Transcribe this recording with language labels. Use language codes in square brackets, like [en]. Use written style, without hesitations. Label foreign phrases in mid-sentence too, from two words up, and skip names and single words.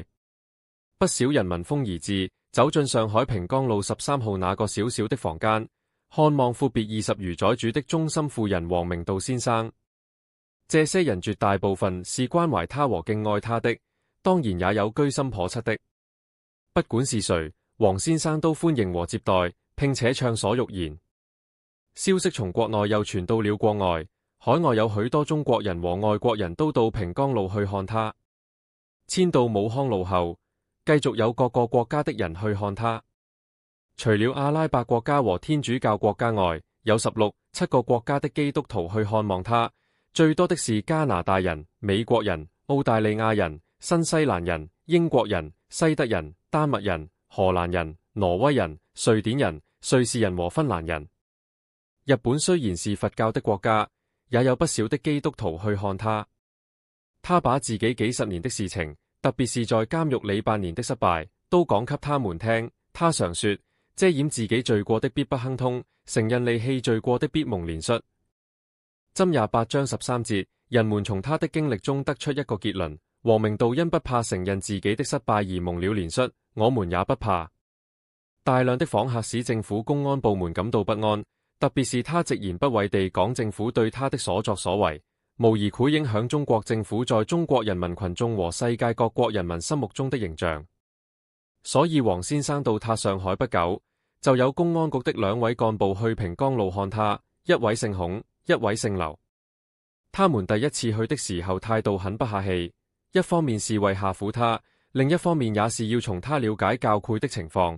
[zh] 不少人聞風而至，走進上海平江路13號那個小小的房間，看望闊別20餘載主的中心婦人王明道先生。這些人絕大部分是關懷他和敬愛他的，當然也有居心叵測的。不管是誰，王先生都歡迎和接待，並且暢所欲言。消息從國內又傳到了國外，海外有許多中國人和外國人都到平江路去看他。遷到武康路後，繼續有各個國家的人去看他。除了阿拉伯國家和天主教國家外，有16、7個國家的基督徒去看望他。最多的是加拿大人、美國人、澳大利亞人、新西蘭人、英國人、西德人、丹麥人、荷蘭人、挪威人、瑞典人、瑞士人和芬蘭人。日本雖然是佛教的國家，也有不少的基督徒去看他。他把自己幾十年的事情，特別是在監獄裏8年的失敗，都講給他們聽。他常說，遮掩自己罪過的必不亨通，承認離棄罪過的必蒙憐恤。箴28章13節，人們從他的經歷中得出一個結論：王明道因不怕承認自己的失敗而蒙了憐恤，我們也不怕。大量的訪客使政府公安部門感到不安，特別是他直言不諱地講政府對他的所作所為，無疑會影響中國政府在中國人民群眾和世界各國人民心目中的形象。所以王先生到他上海不久，就有公安局的2位幹部去平江路看他，一位姓孔，一位姓劉。他們第一次去的時候態度很不客氣，一方面是為嚇唬他，另一方面也是要從他了解教誨的情況。